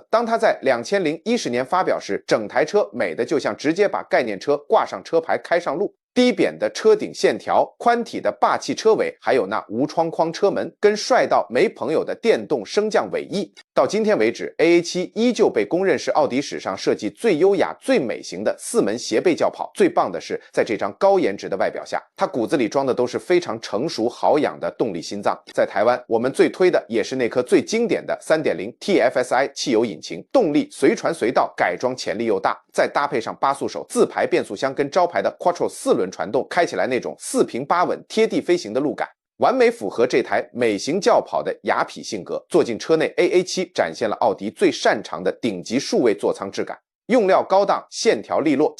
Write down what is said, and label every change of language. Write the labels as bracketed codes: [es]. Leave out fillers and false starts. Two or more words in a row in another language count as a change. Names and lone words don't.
[zh] 當它在2010年發表時，整台車美的就像直接把概念車掛上車牌開上路。低扁的車頂線條，寬體的霸氣車尾，還有那無窗框車門，跟帥到沒朋友的電動升降尾翼。到今天為止 ，AA7 依舊被公認是奧迪史上設計最優雅、最美型的4門斜背轎跑。最棒的是，在這張高顏值的外表下，它骨子裡裝的都是非常成熟好養的動力心臟。在台灣，我們最推的也是那顆最經典的 3.0 TFSI 汽油引擎，動力隨傳隨到，改裝潛力又大，再搭配上8速手自排變速箱跟招牌的 Quattro 4輪傳動，開起來那種4平8穩、貼地飛行的路感。完美符合這台美型轎跑的雅痞性格。坐進車內 ，AA7 展現了奧迪最擅長的頂級數位座艙質感，用料高檔，線條利落。